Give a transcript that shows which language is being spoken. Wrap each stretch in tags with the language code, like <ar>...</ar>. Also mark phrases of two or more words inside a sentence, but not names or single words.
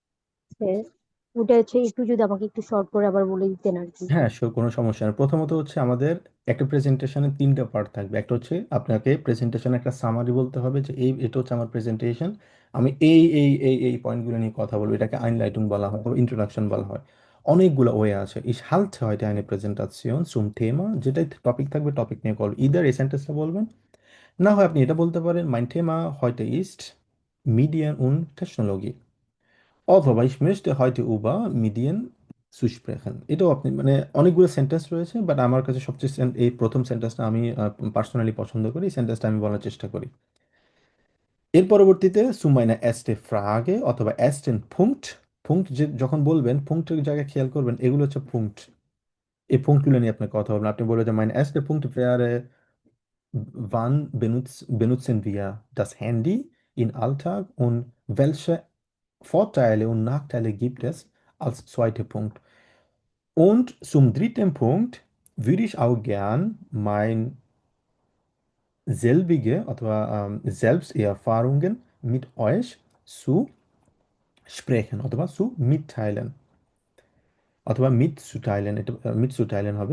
<bn>ওটা হচ্ছে একটু যদি আমাকে একটু শর্ট করে আবার বলে দিতেন আর কি। হ্যাঁ, কোনো সমস্যা নেই। প্রথমত হচ্ছে আমাদের একটা প্রেজেন্টেশনে 3টা পার্ট থাকবে। একটা হচ্ছে আপনাকে প্রেজেন্টেশনে একটা সামারি বলতে হবে যে এটা হচ্ছে আমার প্রেজেন্টেশন, আমি এই পয়েন্টগুলো নিয়ে কথা বলবো। এটাকে আইনলাইটুং বলা হয়, ইন্ট্রোডাকশন বলা হয়। অনেকগুলো ওয়ে আছে।</bn> <de>Ich halte heute eine Präsentation zum Thema,</de> <bn>যেটাই টপিক থাকবে টপিক নিয়ে বলবো। ইদার এই সেন্টেন্সটা বলবেন, না হয় আপনি এটা বলতে পারেন</bn> <de>mein Thema heute ist Medien und Technologie। অথবা ich möchte heute über Medien zu sprechen।</de> <bn>এটাও আপনি মানে অনেকগুলো সেন্টেন্স রয়েছে, বাট আমার কাছে সবচেয়ে এই প্রথম সেন্টেন্সটা আমি পার্সোনালি পছন্দ করি, এই সেন্টেন্সটা আমি বলার চেষ্টা করি।</bn> <de>এর পরবর্তীতে zu meiner erste Frage অথবা ersten Punkt।</de> <bn>পুঙ্ক্ট যে যখন বলবেন পুঙ্ক্টের জায়গায় খেয়াল করবেন, এগুলো হচ্ছে পুঙ্ক্ট। এই পুঙ্ক্টগুলো নিয়ে আপনি কথা বলবেন। আপনি বলবেন যে</bn> <de>mein erster Punkt wäre, wann benutzen wir das Handy im Alltag und welche Vorteile und Nachteile gibt es als zweiter Punkt? Und zum dritten Punkt würde ich auch gern mein selbige oder Selbsterfahrungen mit euch zu sprechen oder zu mitteilen অথবা mitzuteilen হবে।</de>